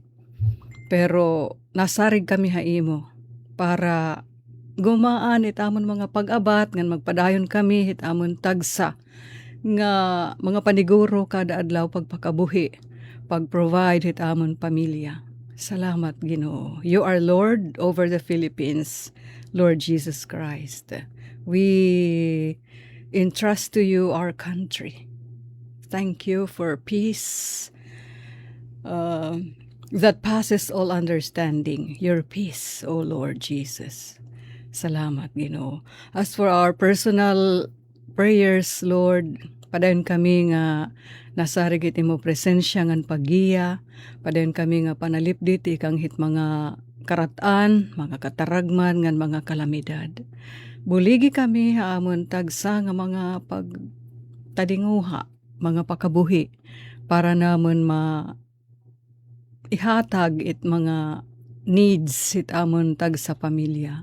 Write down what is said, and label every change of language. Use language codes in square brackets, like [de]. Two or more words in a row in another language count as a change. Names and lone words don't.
[war] Pero nasarig kami ha imo para gumaan it amon mga pag-abat ngan magpadayon kami hit amon tagsa nga mga paniguro kada adlaw pagpakabuhi, pag-provide hit amon pamilya. Salamat Ginoo. [en] You are Lord over the Philippines, Lord Jesus Christ. We entrust to you our country. Thank you for peace that passes all understanding. Your peace, O Lord Jesus. [war] Salamat, Ginoo. [en] As for our personal prayers, Lord, [war] padayon kami nga nasarigit imo presensya ngan paggiya, padayon kami nga panalipdit ikang hit mga karatan, mga kataragman, ngan mga kalamidad. Buligi kami haamon tagsa nga mga pagtadinguha, mga pakabuhi, para namon ihatag it mga needs it amon tagsa pamilya.